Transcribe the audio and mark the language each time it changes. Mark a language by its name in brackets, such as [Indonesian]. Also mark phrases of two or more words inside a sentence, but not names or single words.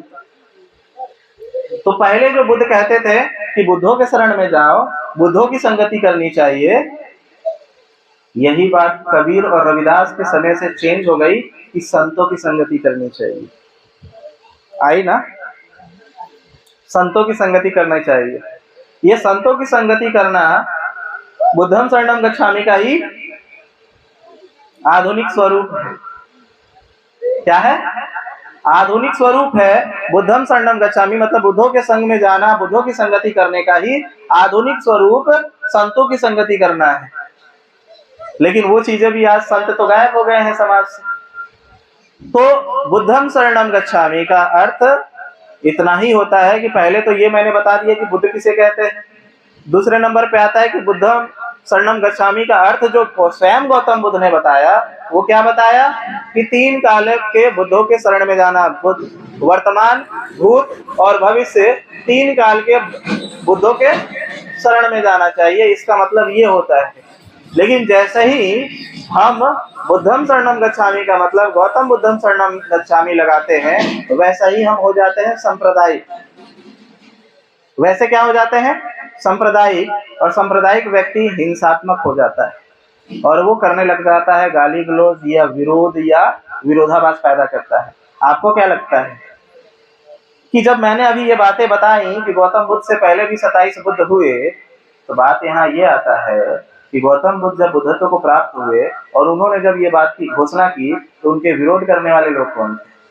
[Hindi] तो पहले जो बुद्ध कहते थे कि बुद्धों के शरण में जाओ, बुद्धों की संगति करनी चाहिए, यही बात कबीर और रविदास के समय से चेंज हो गई कि संतों की संगति करनी चाहिए। आई ना, संतों की संगति करना चाहिए। ये संतों की संगति करना [Pali] बुद्धम शरणम गच्छामि [Hindi] का ही आधुनिक स्वरूप है। क्या है? आधुनिक स्वरूप है। [Pali] बुद्धम शरणम गच्छामि [Hindi] मतलब बुद्धों के संग में जाना, बुद्धों की संगति करने का ही आधुनिक स्वरूप संतों की संगति करना है। लेकिन वो चीजें भी आज संत तो गायब हो गए हैं समाज से। तो [Pali] बुद्धम शरणम गच्छामि [Hindi] का अर्थ इतना ही होता है कि पहले तो ये मैंने बता दिया कि बुद्ध किसे कहते हैं। दूसरे नंबर पे आता है कि [Pali] बुद्धम शरणम गच्छामि [Hindi] का अर्थ जो स्वयं गौतम बुद्ध ने बताया, वो क्या बताया कि 3 काल के बुद्धों के शरण में जाना, वर्तमान, भूत और भविष्य 3 काल के बुद्धों के शरण में जाना चाहिए। इसका मतलब ये होता है। लेकिन जैसे ही हम [Pali] बुद्धम शरणम गच्छामि [Hindi] का मतलब गौतम [Pali] बुद्धम शरणम गच्छामि [Hindi] लगाते हैं, तो वैसा ही हम हो जाते हैं सांप्रदायिक। वैसे क्या हो जाते हैं? सांप्रदायिक। और सांप्रदायिक व्यक्ति हिंसात्मक हो जाता है और वो करने लग जाता है गाली गलौज या विरोध या विरोधाभास पैदा करता है। आपको क्या लगता है कि जब मैंने अभी ये बातें बताई कि गौतम बुद्ध से पहले भी 27 बुद्ध हुए, तो बात यहाँ ये आता है कि गौतम बुद्ध जब बुद्धत्व को प्राप्त हुए और उन्होंने जब ये बात की घोषणा की, तो उनके विरोध करने वाले लोग कौन थे?